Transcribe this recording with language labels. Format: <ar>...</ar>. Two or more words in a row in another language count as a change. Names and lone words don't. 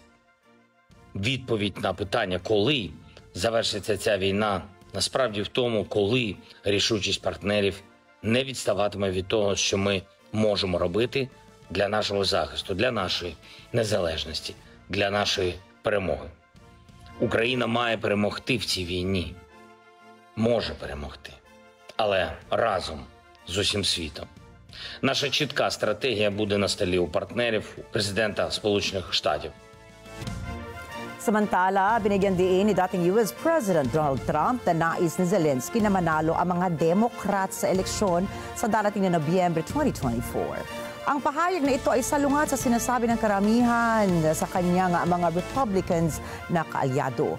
<uk>Відповідь на питання, коли завершиться ця війна, насправді в тому, коли рішучість партнерів не відставатиме від того, що ми можемо робити для нашого захисту, для нашої незалежності, для нашої перемоги. Україна має перемогти в цій війні. Може перемогти, але разом з усім світом. Наша чітка стратегія буде на столі у партнерів, у президента Сполучених Штатів.</uk> <tl>Samantala, binigyan diin ni dating</tl> <en>US President</en> <tl>Donald Trump na nais ni Zelensky na manalo ang mga Democrat sa eleksyon sa darating na Nobyembre 2024. Ang pahayag na ito ay salungat sa sinasabi ng karamihan sa kanyang mga Republicans na kaalyado.</tl>